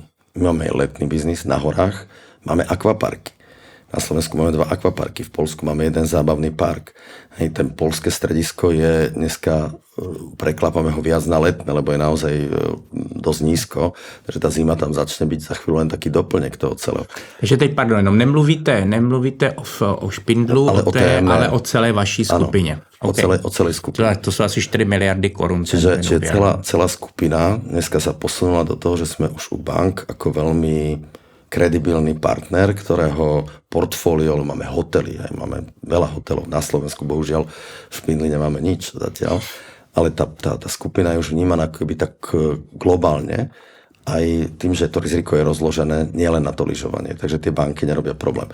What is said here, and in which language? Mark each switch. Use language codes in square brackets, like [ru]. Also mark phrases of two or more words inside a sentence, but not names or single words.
[sk] My máme letný biznis na horách, máme akvaparky. Na Slovensku máme 2 akvaparky, v Polsku máme 1 zábavný park. Hej, ten polské stredisko je dneska, preklápame ho viac na letné, lebo je naozaj dosť nízko, takže tá zima tam začne byť za chvíľu len taký doplněk toho celého. [cs] Takže teď, pardon, jenom nemluvíte o Špindlu, ale o celé vaší skupině. [sk] Ano, okay. O celej skupině. To sú asi 4 miliardy korún. Čiže celá skupina dneska sa posunula do toho, že sme už u bank ako veľmi kredibilný partner, ktorého portfólio, máme hotely, aj máme veľa hotelov na Slovensku, bohužiaľ v Špindli nemáme nič zatiaľ, ale tá skupina je už vnímaná akoby tak globálne, aj tým, že to riziko je rozložené nielen na to lyžovanie, takže tie banky nerobia problém.